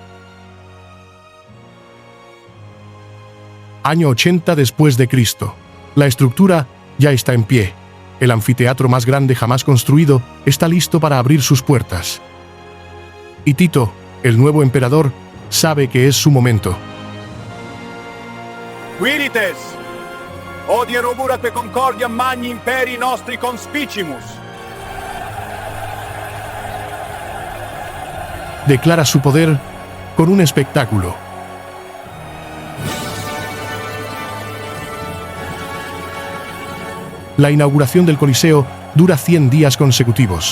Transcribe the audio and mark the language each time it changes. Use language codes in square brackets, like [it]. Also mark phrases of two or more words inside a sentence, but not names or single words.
[es] Año 80 después de Cristo. La estructura ya está en pie. El anfiteatro más grande jamás construido está listo para abrir sus puertas. Y Tito, el nuevo emperador, sabe que es su momento. [la] Quirites, odie roburaque concordia magni imperi nostri conspicimus. [es] Declara su poder con un espectáculo. La inauguración del Coliseo dura 100 días consecutivos.